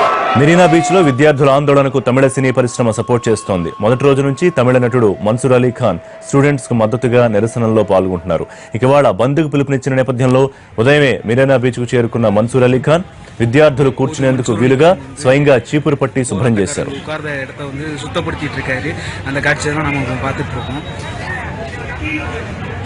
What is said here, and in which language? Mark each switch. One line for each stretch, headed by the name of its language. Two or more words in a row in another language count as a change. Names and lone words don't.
Telugu: మెరీనా బీచ్ లో విద్యార్థుల ఆందోళనకు తమిళ సినీ పరిశ్రమ సపోర్ట్ చేస్తోంది. మొదటి రోజు నుంచి తమిళ నటుడు మన్సూర్ అలీ ఖాన్ స్టూడెంట్స్ కు మద్దతుగా నిరసనల్లో పాల్గొంటున్నారు. ఇక వాళ్ళ బంద్కు పిలుపునిచ్చిన నేపథ్యంలో ఉదయమే మెరీనా బీచ్ కు చేరుకున్న మన్సూర్ అలీ ఖాన్ విద్యార్థులు కూర్చునేందుకు వీలుగా స్వయంగా చీపురు పట్టి శుభ్రం చేశారు.
Tamil: சுத்தப்படுத்திட்டு இருக்காரு. அந்த காட்சியை தான் நம்ம பார்த்துட்டு இருக்கோம்.